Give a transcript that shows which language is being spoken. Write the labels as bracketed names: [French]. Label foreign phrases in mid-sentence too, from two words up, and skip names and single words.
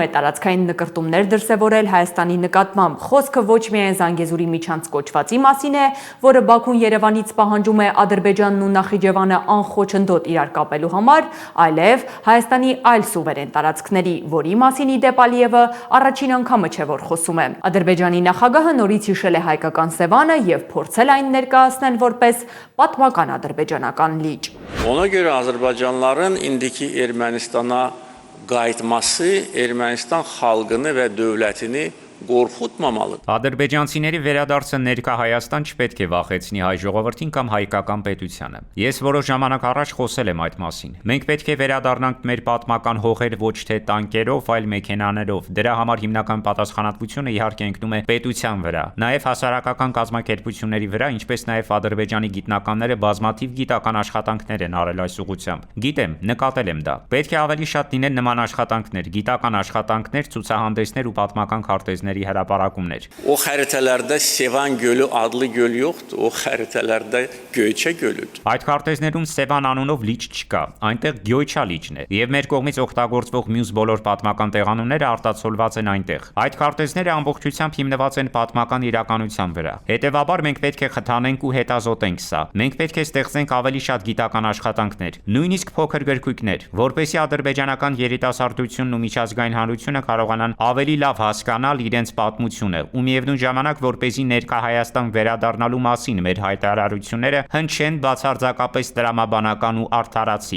[Armenian] է տարածքային նկրտումներ դրսևորել Հայաստանի նկատմամբ։ Խոսքը ոչ միայն Զանգեզուրի միջանց կոչվածի մասին է, որը Բաքուն Երևանից պահանջում է Ադրբեջանն ու Նախիջևանը անխոչնդոտ իրար կապելու համար, այլև Հայաստանի այլ սուվերեն տարածքների, որի մասին ի դեպ Ալիևը առաջին անգամը չէ որ խոսում է։ Ադրբեջանի նախագահը նորից հիշել է հայկական Սևանը եւ փորձել այն ներկայացնել որպես պատմական ադրբեջանական լիճ։ [Azerbaijani] Ona göre Azərbaycanlıların indiki Ermənistana qayıtması Ermənistan xalqını və dövlətini qorxutmamalıdır. [Armenian] Ադրբեջանցիների վերադարձը ներկա Հայաստան չպետք է վախեցնի հայ ժողովրդին կամ հայկական պետությանը։ Ես որոշ ժամանակ առաջ խոսել եմ այդ մասին։ Մենք պետք է վերադառնանք մեր պատմական հողեր ոչ թե տանկերով, այլ մեքենաներով։ Դրա համար հիմնական պատասխանատվությունը իհարկե ընկնում է պետության վրա, նաև հասարակական կազմակերպությունների վրա, ինչպես նաև Ադրբեջանի գիտնականները բազմաթիվ գիտական աշխատանքներ են արել այս ուղղությամբ։ Գիտեմ, նկատել եմ դա։ Պետք է ավելի շատ լինեն նման աշխատանքներ, գիտական աշխատանքներ, ցուցահանդեսներ ու պատմական քարտեզներ հրապարակումներ։ [Azerbaijani] O xəritələrdə Sevan gölü adlı göl yoxdur, o xəritələrdə Göyçə gölüdür. [Armenian] Այդ քարտեզներում Սևան անունով լիճ չկա, այնտեղ Գյոյչա լիճն է, եւ մեր կողմից օգտագործվող մյուս բոլոր պատմական տեղանունները արտացոլված են այնտեղ։ Այդ քարտեզները ամբողջությամբ հիմնված են պատմական իրականության վրա։ Հետևաբար մենք պետք է խթանենք ու հետազոտենք սա։ Մենք պետք է ստեղծենք ավելի շատ գիտական աշխատանքներ, նույնիսկ փոքր գրքույկներ, որպեսզի ադրբեջանական երիտասարդությունն ու միջազգային հանրությունը կարողանան ավելի լավ հասկանալ իրենց պատմությունը ու միևնույն ժամանակ որպեսզի ներկա Հայաստան վերադառնալու մասին մեր հայտարարությունները հնչեն բացարձակապես տրամաբանական ու արդարացի։